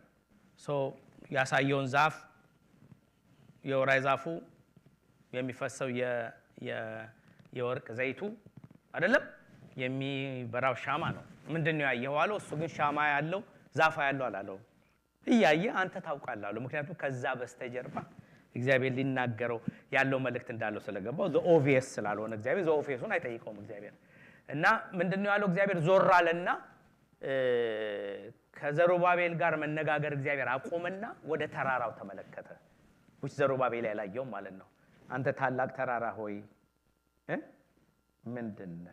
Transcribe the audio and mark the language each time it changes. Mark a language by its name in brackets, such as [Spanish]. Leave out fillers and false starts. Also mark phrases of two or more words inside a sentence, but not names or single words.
[Amharic] ያሳየውን ዛፍ የወራይ ዛፉ የሚፈሰው የወርቅ ዘይቱ አይደለም የሚበራው ሻማ ነው። ምንድነው ያየው አለው? እሱ ግን ሻማ ያለው ዛፋ ያለው አላለው። እያየ አንተ ታውቃለህ አለው። ምክንያቱም ከዛ በስተጀርባ እግዚአብሔር ሊናገረው ያለው መልእክት እንዳለው ስለገባው [English] the obvious [Amharic] ስላልሆነ እግዚአብሔር [English] the obvious [Amharic] ን አይጠይቀውም እግዚአብሔር። እና ምንድነው ያለው? እግዚአብሔር ዞር አለና ከዘሩባቤል ጋር መነጋገር እግዚአብሔር አቆመና ወደ ተራራው ተመለከተ። which ዘሩባቤል ያላየው ማለት ነው። አንተ ታላቅ ተራራ ሆይ ምንድነው?